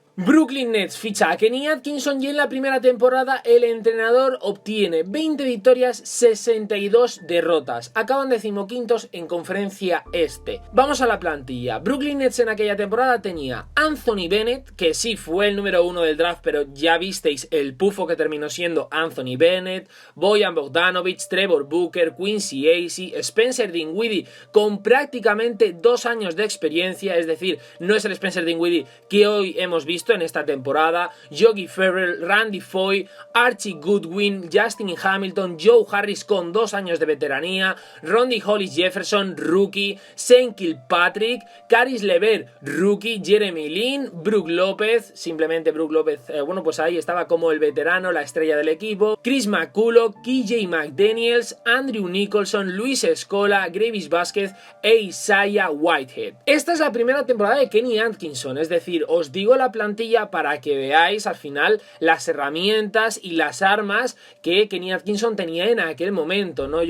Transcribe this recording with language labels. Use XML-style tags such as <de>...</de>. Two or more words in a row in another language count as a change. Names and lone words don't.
<es>Brooklyn Nets ficha a Kenny Atkinson y en la primera temporada el entrenador obtiene 20 victorias, 62 derrotas. Acaban 15º en conferencia este. Vamos a la plantilla. Brooklyn Nets en aquella temporada tenía Anthony Bennett, que sí fue el número 1 del draft, pero ya visteis el pufo que terminó siendo Anthony Bennett, Bojan Bogdanovic, Trevor Booker, Quincy Acey, Spencer Dinwiddie, con prácticamente 2 años de experiencia, es decir, no es el Spencer Dinwiddie que hoy hemos visto en esta temporada, Yogi Ferrell, Randy Foye, Archie Goodwin, Justin Hamilton, Joe Harris con 2 años de veteranía, Ronnie Hollis Jefferson, rookie, Shane Kilpatrick, Caris LeVert, rookie, Jeremy Lin, Brook López, simplemente Brook López, bueno, pues ahí estaba como el veterano, la estrella del equipo, Chris McCulloch, KJ McDaniels, Andrew Nicholson, Luis Scola, Gravis Vázquez e Isaiah Whitehead. Esta es la primera temporada de Kenny Atkinson, es decir, os digo la plantilla para que veáis al final las herramientas y las armas que Kenny Atkinson tenía en aquel momento, ¿no?</es>